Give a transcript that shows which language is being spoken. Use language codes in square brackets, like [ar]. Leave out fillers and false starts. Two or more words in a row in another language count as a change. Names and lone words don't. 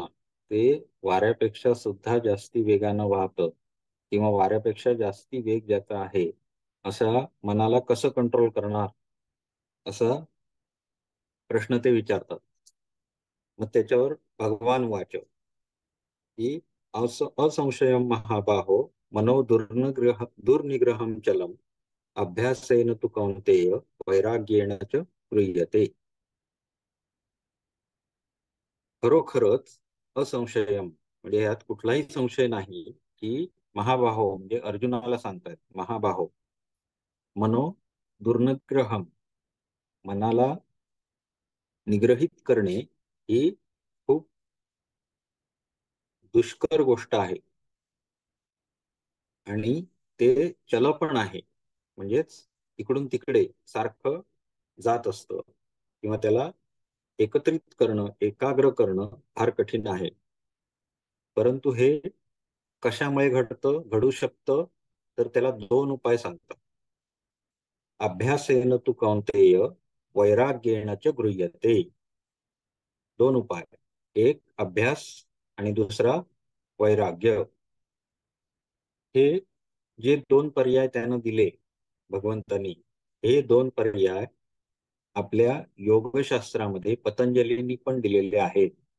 [mr] ते वाऱ्यापेक्षा सुद्धा जास्ती वेगानं वाहतं किंवा वाऱ्यापेक्षा जास्ती वेग ज्याचा आहे अशा मनाला कसं कंट्रोल करणार, असा प्रश्न ते विचारतात. मग त्याच्यावर [sa] भगवान वाच की असंशयम महाबाहो मनो दुर्निग्रहम चलम अभ्यासेन तु कौन्तेय वैराग्येण च गृह्यते. [mr] खरोखरच असंशयम म्हणजे यात कुठलाही संशय नाही की महाबाहो म्हणजे अर्जुनाला सांगतायत, [sa] महाबाहो मनो दुर्निग्रहम [mr] मनाला निग्रहित करणे ही खूप दुष्कर गोष्ट आहे आणि ते चल पण आहे. म्हणजेच इकडून तिकडे सारखं जात असतं किंवा त्याला एकत्रित करणं, एकाग्र करणं फार कठीण आहे. परंतु हे कशामुळे घडू शकतं? तर त्याला दोन उपाय सांगतात. [sa] अभ्यासेन तु कौन्तेय वैराग्येण च गृह्यते. [mr] दोन उपाय, एक अभ्यास आणि दुसरा वैराग्य. हे जे दोन पर्याय त्यानं दिले भगवंतांनी, हे दोन पर्याय आपल्या योगशास्त्रामध्ये पतंजलींनी पण दिलेले आहेत.